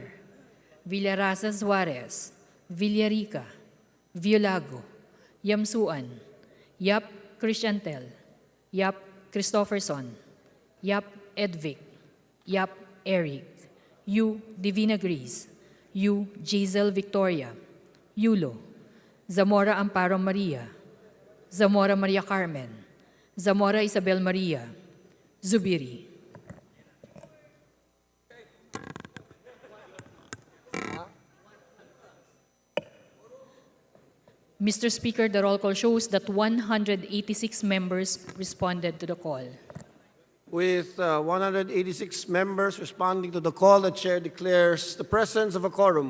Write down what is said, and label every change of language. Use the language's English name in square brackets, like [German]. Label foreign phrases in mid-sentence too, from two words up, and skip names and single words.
[English] Villarasa Suarez, Villarica, Violago, Yamsuan, Yap Christiantel, Yap Christopherson, Yap Edvic, Yap Eric, Yu Divina Gris, Yu Giselle Victoria, Yulo, Zamora Amparo Maria, Zamora Maria Carmen, Zamora Isabel Maria, Zubiri. Mr. Speaker, the roll call shows that 186 members responded to the call. With 186 members responding to the call, the chair declares the presence of a quorum.